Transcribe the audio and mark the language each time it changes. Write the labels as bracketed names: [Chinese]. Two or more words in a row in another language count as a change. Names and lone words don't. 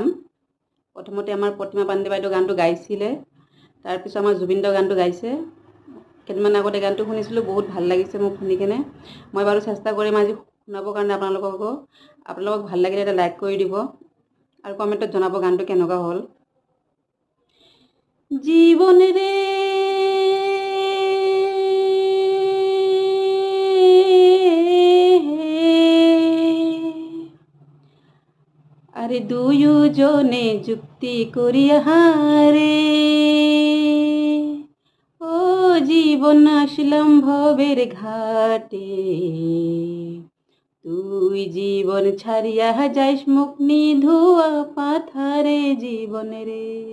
[Assamese] প্ৰথমতে আমাৰ প্ৰতিমা পাণ্ডে বাইদেউ গানটো গাইছিলে, তাৰপিছত আমাৰ জুবিনদাও গানটো গাইছে। কেইদিনমান আগতে গানটো শুনিছিলোঁ, বহুত ভাল লাগিছে মোক শুনি কেনে। মই বাৰু চেষ্টা কৰিম আজি শুনাবৰ কাৰণে আপোনালোককো। আপোনালোকক ভাল লাগিলে এটা লাইক কৰি দিব আৰু কমেণ্টত জনাব গানটো কেনেকুৱা হ'ল। [Bangla] জীৱনৰে আরে দুজনে যুক্তি করিয়া হারে, ও জীবন আসলাম ভবের ঘাটে, তুই জীবন ছাড়িয়া যাইস মুখ নিধুয়া পাথারে জীবন রে,